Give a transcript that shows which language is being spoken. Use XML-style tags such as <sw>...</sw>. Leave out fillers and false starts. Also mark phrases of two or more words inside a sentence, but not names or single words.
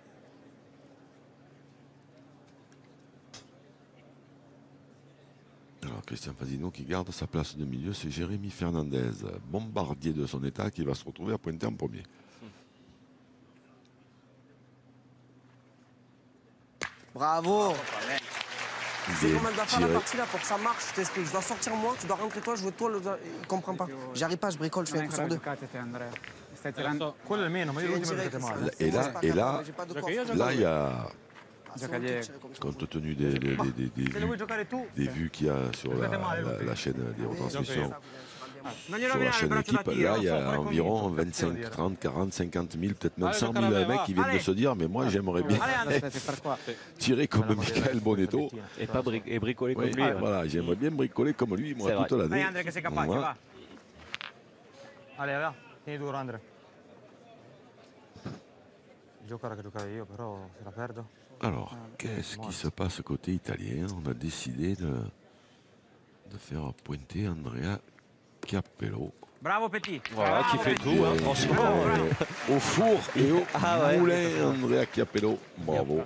<fr>Alors Christian Fasino qui garde sa place de milieu, c'est Jérémy Fernandez, bombardier de son état, qui va se retrouver à pointer en premier. Bravo. C'est Bien comment elle doit faire la tiré. partie là pour que ça marche, je t'explique. Je dois sortir moi, tu dois rentrer toi, jouer toi, il comprend pas. J'arrive pas, je bricole, je fais un coup sur deux.</fr> <it>Quello è il meno, ma io l'ultimo che male.</it> <fr>Et là, il y a, compte tenu des vues qu'il y a sur la chaîne des retransmissions, sur la chaîne équipe, là, il y a environ 25, 30, 40, 50 000, peut-être même 100 000 mecs qui viennent de se dire, mais moi, j'aimerais bien tirer comme Michael Bonetto. Et pas bricoler comme Oui, lui. voilà, j'aimerais bien bricoler comme lui, moi, toute l'année. Voilà. Allez, va,</fr> <it>tieni duro, Andre. Giocare che giocare io, però se la perdo.</it> <fr>Alors, qu'est-ce qui se passe côté italien? On a décidé de faire pointer Andrea Chiappello. Bravo, Petit. Voilà, qui fait tout, hein, franchement. Au four et au moulin, Andrea Chiappello. Bravo.</fr>